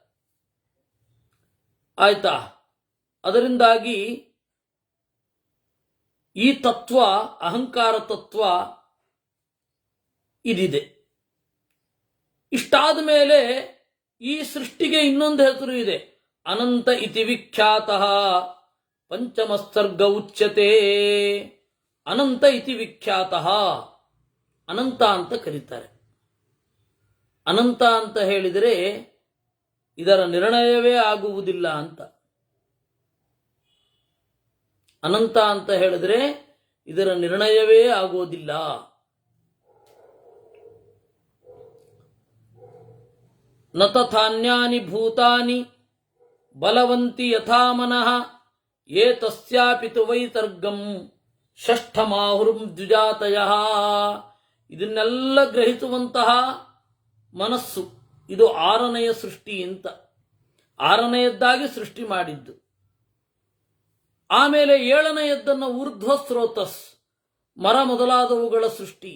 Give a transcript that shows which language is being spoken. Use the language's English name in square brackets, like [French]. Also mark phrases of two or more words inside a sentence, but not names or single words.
[Kannada] ಆಯ್ತಾ? ಅದರಿಂದಾಗಿ ಈ ತತ್ವ, ಅಹಂಕಾರ ತತ್ವ ಇದಿದೆ. ಇಷ್ಟಾದ ಮೇಲೆ ಈ ಸೃಷ್ಟಿಗೆ ಇನ್ನೊಂದು ಹೆಸರು ಇದೆ. [Sanskrit] ಅನಂತ ಇತಿ ವಿಖ್ಯಾತಃ ಪಂಚಮಸ್ಸರ್ಗ ಉಚ್ಯತೆ. ಅನಂತ ಇತಿ ವಿಖ್ಯಾತಃ, [Kannada] ಅನಂತ ಅಂತ ಕರೀತಾರೆ. ಅನಂತ ಅಂತ ಹೇಳಿದರೆ ಇದರ ನಿರ್ಣಯವೇ ಆಗುವುದಿಲ್ಲ ಅಂತ. ಅನಂತ ಅಂತ ಹೇಳಿದ್ರೆ ಇದರ ನಿರ್ಣಯವೇ ಆಗೋದಿಲ್ಲ. [Sanskrit] ನ ತಥಾನ್ಯಾನಿ ಭೂತಾನಿ ಬಲವಂತಿ ಯಥಾ ಮನಃ ಏತಸ್ಯಾಪಿ ತು ವೈತರ್ಗಂ ಷಷ್ಠಮಾಹುರ್ಂ ದ್ವಿಜಾತಯಃ. [Kannada] ಇದನ್ನೆಲ್ಲ ಗ್ರಹಿಸುವಂತಹ ಮನಸ್ಸು, ಇದು ಆರನೆಯ ಸೃಷ್ಟಿ ಅಂತ. ಆರನೆಯದ್ದಾಗಿ ಸೃಷ್ಟಿ ಮಾಡಿದ್ದು. ಆಮೇಲೆ ಏಳನೆಯದ್ದನ್ನು [Sanskrit] ಊರ್ಧ್ವ ಸ್ರೋತಸ್, [Kannada] ಮರ ಮೊದಲಾದವುಗಳ ಸೃಷ್ಟಿ.